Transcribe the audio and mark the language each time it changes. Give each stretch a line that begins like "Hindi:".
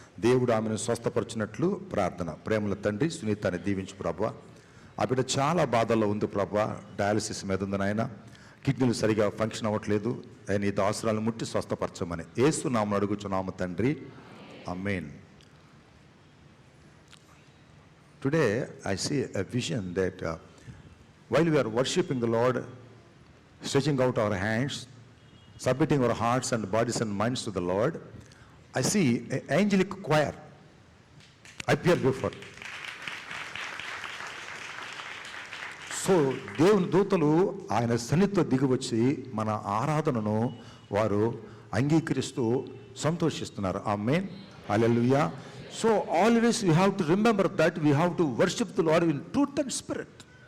Telugu: దేవుడు ఆమెను స్వస్థపరిచినట్లు ప్రార్థన. ప్రేమల తండ్రి సునీతని దీవించు ప్రభా. ఆ బిడ్డ చాలా బాధల్లో ఉంది ప్రభా. డయాలసిస్ మీద ఉంది నాయన. కిడ్నీలు సరిగా ఫంక్షన్ అవ్వట్లేదు. ఆయన ఈ దాసురాలను ముట్టి స్వస్థపరచమని యేసు నామమున అడుగుచున్నాము తండ్రి. ఆమేన్.
English: Today I see a vision that while we are worshiping the Lord, stretching out our hands, submitting our hearts and bodies and minds to the Lord, I see an angelic choir appear before.
Telugu: So దేవుని దూతలు ఆయన సన్నిధితో దిగివచ్చి మన ఆరాధనను వారు అంగీకరిస్తూ సంతోషిస్తున్నారు. ఆమేన్. హల్లెలూయా.
English: So always we have to remember that we have to worship the Lord in truth and spirit.